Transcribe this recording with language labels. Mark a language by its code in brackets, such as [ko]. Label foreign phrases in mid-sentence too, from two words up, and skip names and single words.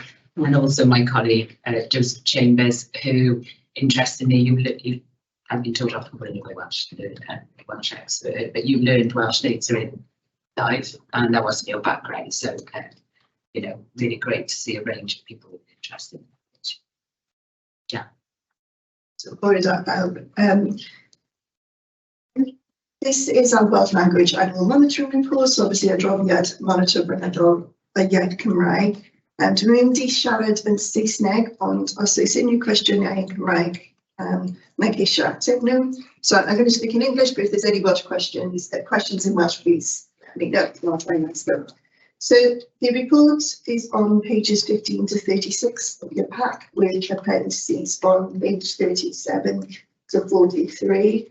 [en] And also my colleague, Joseph Chambers, who, interestingly, you have been told I'm probably a Welsh expert, but you learned Welsh later in life, and that wasn't your background, so you know, really great to see a range of people interested in it. Yeah. So this is our Welsh Language Annual Monitoring Report. So obviously [cy] adroddiad monitor brynhadol y iaith Cymraeg. Dwi'n mynd I siarad yn Saesneg, ond os oes unrhyw cwestiynau yn Cymraeg, na geisio ateb nhw. [en] So I'm going to speak in English, but if there's any Welsh questions in Welsh, please let me know. I'll try and answer them. So the report is on pages 15 to 36 of your pack, with appendices on page 37 to 43.